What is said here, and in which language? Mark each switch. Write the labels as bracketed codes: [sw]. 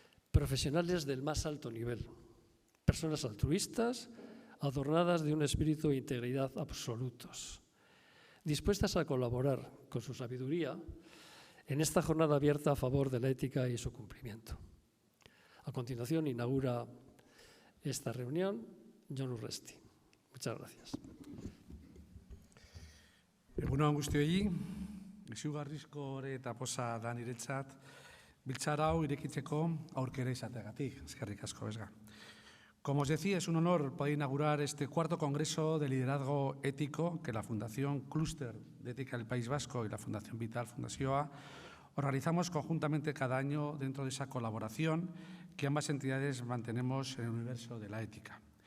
[es] Profesionales del más alto nivel, personas altruistas, adornadas de un espíritu de integridad absolutos, dispuestas a colaborar con su sabiduría en esta jornada abierta a favor de la ética y su cumplimiento. A continuación, inaugura esta reunión Jon Urresti. Muchas gracias. [eu] Egun on guztioi, izugarrizko ore eta poza da niretzat, biltzar hau irekitzeko aurkera izateagatik. Eskerrik asko, Vesga. [es] Como os decía, es un honor poder inaugurar este 4º Congreso de Liderazgo Ético que la Fundación Clúster de Ética del País Vasco y la Fundación Vital Fundazioa organizamos conjuntamente cada año dentro de esa colaboración que ambas entidades mantenemos en el universo de la ética.